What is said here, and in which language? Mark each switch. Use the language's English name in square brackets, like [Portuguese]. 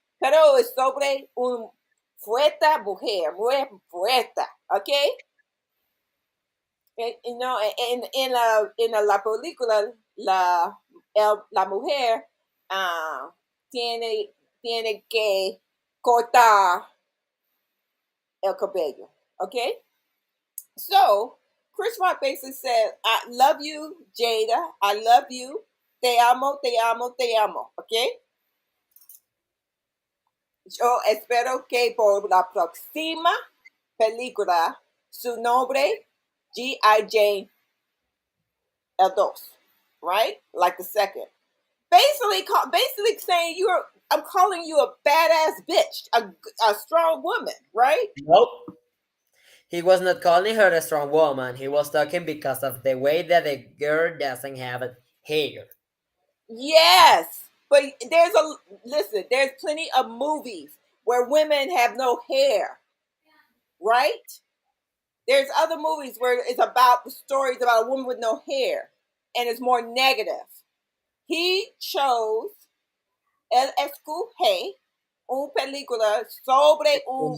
[Spanish] Pero es sobre un fuerte mujer, muy fuerte, okay. [English] You know, [Spanish] la película, la mujer tiene, tiene que cortar el cabello. [English] Okay? So, Chris Rock basically said, I love you, Jada. I love you. [Spanish] Te amo, te amo, te amo. [English] Okay? [Spanish] Yo espero que por la próxima película su nombre G.I. [English] Jane [Spanish] el dos, [English] right? Like the second. Basically saying I'm calling you a badass bitch, a strong woman, right? Nope. He was not calling her a strong woman. He was talking because of the way that the girl doesn't have hair. Yes, but there's plenty of movies where women have no hair, right? There's other movies where it's about the stories about a woman with no hair, and it's more negative. He chose [Spanish] el escoge un película sobre un